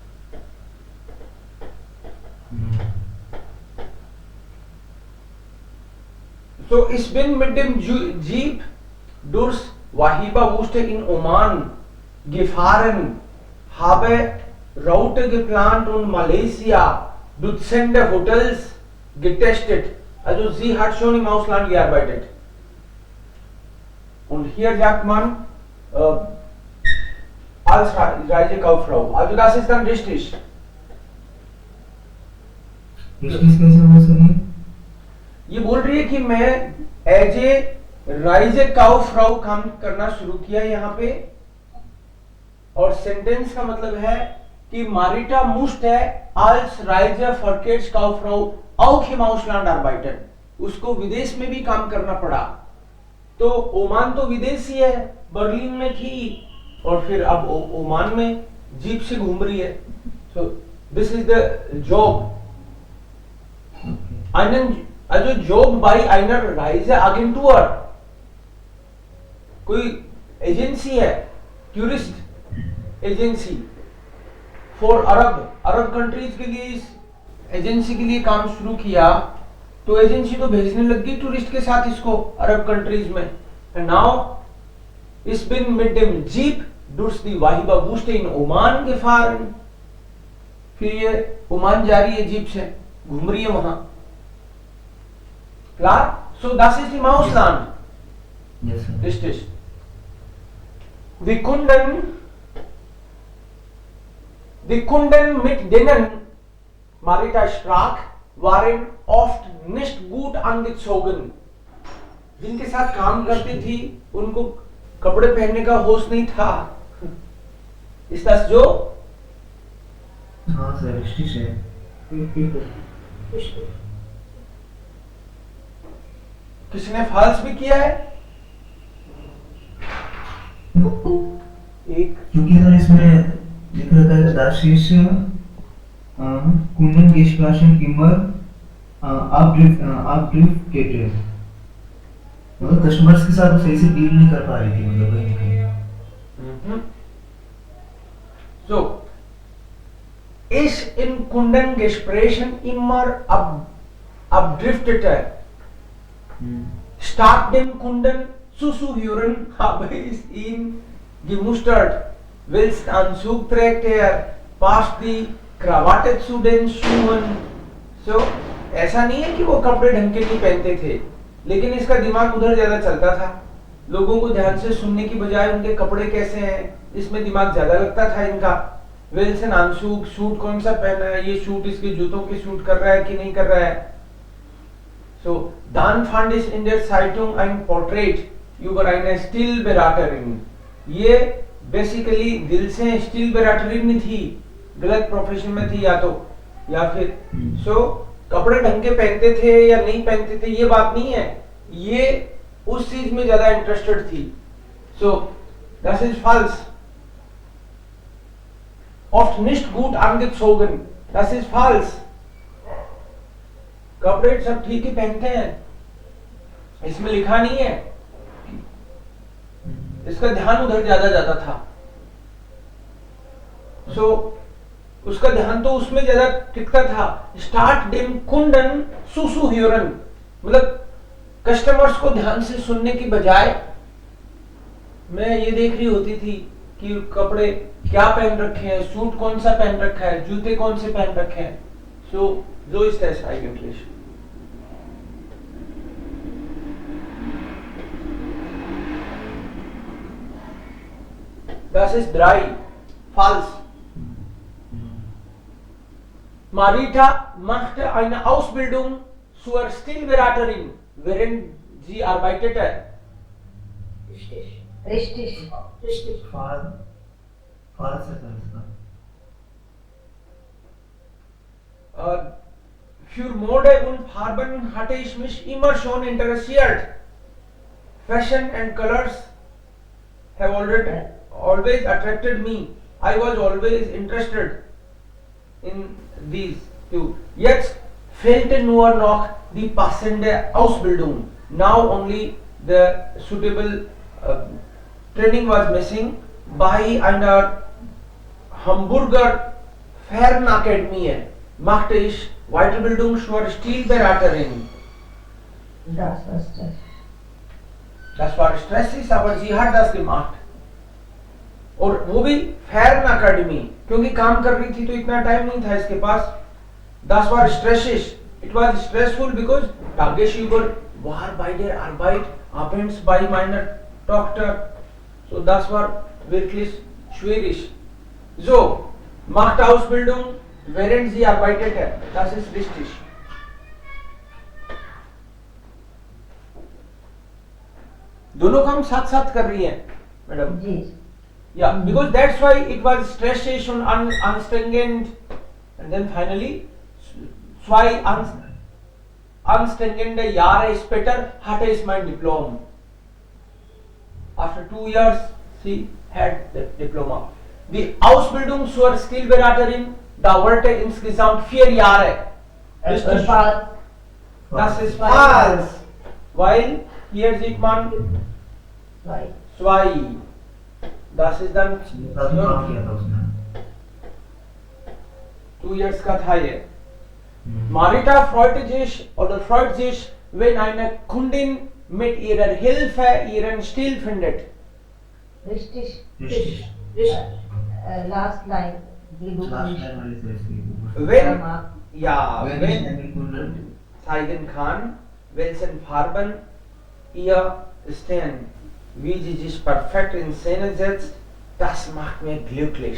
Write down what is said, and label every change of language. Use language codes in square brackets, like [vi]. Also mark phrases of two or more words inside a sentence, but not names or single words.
[de] So, ich bin mit dem Jeep durch Wahiba-Wüste in Oman gefahren, habe Route geplant und Malaysia, Dutzende Hotels getestet. Also sie hat schon im Ausland gearbeitet. Und hier sagt man als Reisekauffrau. Also das ist dann richtig. [hi] richtig कैसे हो सके ये बोल रही है कि मैं [en] as a [hi] Reisekauffrau काम करना शुरू किया यहाँ पे और सेंटेंस का मतलब है कि [de] Marita musste als Reiseverkehrskauffrau auch im Ausland arbeiten. [hi] उसको विदेश में भी काम करना पड़ा. तो ओमान तो विदेश ही है, बर्लिन में थी और फिर अब ओमान में जीप से घूम रही है. [en] So this is the job. [de] Also Job bei einer Reiseagentur. [hi] कोई एजेंसी है, [en] tourist agency for Arab countries [hi] के लिए इस एजेंसी के लिए काम शुरू किया. तो एजेंसी तो भेजने लग गई टूरिस्ट के साथ इसको [en] Arab countries [hi] में. [en] and now [de] ich bin mit dem Jeep durch die Wahiba-Wüste in Oman gefahren. [hi] फिर ये ओमान जा रही है जीप से, घूम रही है वहां. [de] Klar? So das ist im Ausland. [en] yes sir [de] Richtig. Die Kunden mit denen Marita sprach, waren oft nicht gut angezogen. [hi] जिनके साथ काम करती थी, उनको कपड़े पहनने का होश नहीं था. [de] Ist das so? [hi] हाँ सर richtig है किसने फॉल्स भी किया है? एक क्योंकि सर इसमें लिख रखा है [de] das ist Kundengesprächen immer abdriftet [hi] मतलब कस्टमर्स के साथ सही से डील नहीं कर पा रही थी मतलब कहीं कहीं [de] So, ist in Kundengesprächen immer abdriftete. Statt dem Kunden Zuzuhören habe ich ihn gemustert. Willst Anzug trägt er, passt die Krawatte zu den Schuhen. So, [hi] ऐसा नहीं है कि वो कपड़े ढंग के नहीं पहनते थे, लेकिन इसका दिमाग उधर ज्यादा चलता था। लोगों को ध्यान से सुनने की बजाय उनके कपड़े कैसे हैं, इसमें दिमाग ज्यादा लगता था इनका। विल्सन आंसुक, सूट कौन सा पहना है, ये सूट इसके जूतों के सूट कर रहा है कि नहीं कर रहा है। [de] So, dann fand ich in der Zeitung ein Porträt über eine Stilberaterin. [hi] ये बेसिकली दिल से स्टीलबेराटरिन में थी, गलत प्रोफेशन में थी या तो, या फिर कपड़े ढंग के पहनते थे या नहीं पहनते थे ये बात नहीं है, ये उस चीज में ज्यादा इंटरेस्टेड थी। [de] सो das ist falsch. Oft nicht gut angezogen, das ist falsch. [hi] कपड़े सब ठीक ही पहनते हैं, इसमें लिखा नहीं है। इसका ध्यान उधर ज्यादा जाता था। सो उसका ध्यान तो उसमें ज्यादा टिकता था। [de] Statt dem Kunden zuzu hören, [hi] मतलब कस्टमर्स को ध्यान से सुनने की बजाय मैं ये देख रही होती थी कि कपड़े क्या पहन रखे हैं, सूट कौन सा पहन रखा है, जूते कौन से पहन रखे हैं। [de] सो so ist das eigentlich? Das ist 3. Falsch. Marita machte eine Ausbildung zur Stilberaterin, während sie arbeitete. Richtig. Richtig. Falsch ist das. Für Mode und Farben hatte ich mich immer schon interessiert. [en] Fashion and colors have always attracted me. I was always interested in these two. [de] Jetzt fehlte nur noch die passende Ausbildung. [en] Now only the suitable training was missing. [de] Bei einer Hamburger Fernakademie machte ich Weiterbildung zur Stilberaterin. Das war Stress. Das war stressig, aber sie hat das gemacht. [hi] और वो भी [de] Fern Akademie, [hi] क्योंकि काम कर रही थी तो इतना टाइम नहीं था इसके पास। [de] Das war stressig. [en] It was stressful because [de] tagsüber war bei der Arbeit, abends bei meiner Tochter. So das war wirklich schwierig. So, macht Ausbildung, während sie arbeitete. Das ist richtig. [hi] दोनों काम साथ साथ कर रही हैं मैडम जी। [en] Yeah, because that's why it was [de] stressig und anstrengend, [en] and then finally [de] 2 anstrengende Jahre später hatte ich mein Diplom. [en] After 2 years she had the diploma. [de] Die Ausbildung zur Stilberaterin dauerte insgesamt 4 Jahre. Falsch. Das ist falsch, weil hier sieht man 2. Das ist dann [hi] 2 years का था ये। [de] Marita freut sich, wenn eine Kundin mit ihrer Hilfe ihren Stil findet. Richtig. [en] Last line. [de] Wenn zeigen kann, welchen Farben ihr stehen, wie sie sich perfekt in Szene setzt, das macht mir glücklich.